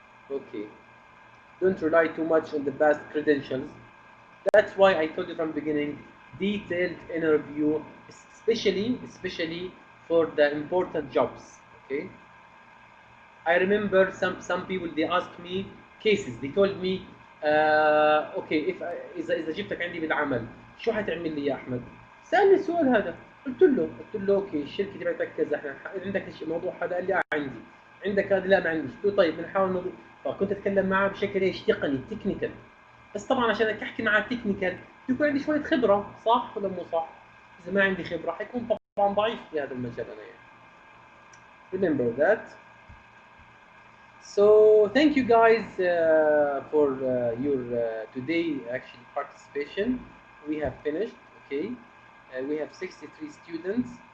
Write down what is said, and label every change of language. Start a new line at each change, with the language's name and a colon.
English: Okay. Don't rely too much on the past credentials. That's why I told you from the beginning, detailed interview, especially for the important jobs. Okay. I remember some people they asked me cases. They told me, okay,
Arabic: إذا جبتك عندي بالعمل شو حتعمل لي يا أحمد؟ سألني السؤال هذا. قلت له اوكي الشركة تبعتك كذا، احنا عندك الموضوع هذا، قال لي عندي. عندك هذا؟ لا ما عنديش. قلت له طيب بنحاول نوضح. فكنت اتكلم معاه بشكل ايش؟ تقني، تكنيكال. بس طبعا عشان احكي معاه تكنيكال يكون عندي شويه خبره، صح ولا مو صح؟ اذا ما عندي خبره حيكون طبعا ضعيف في هذا المجال انا يعني.
English: Remember that. So thank you guys for your today actually participation. We have finished. Okay, we have 63 students.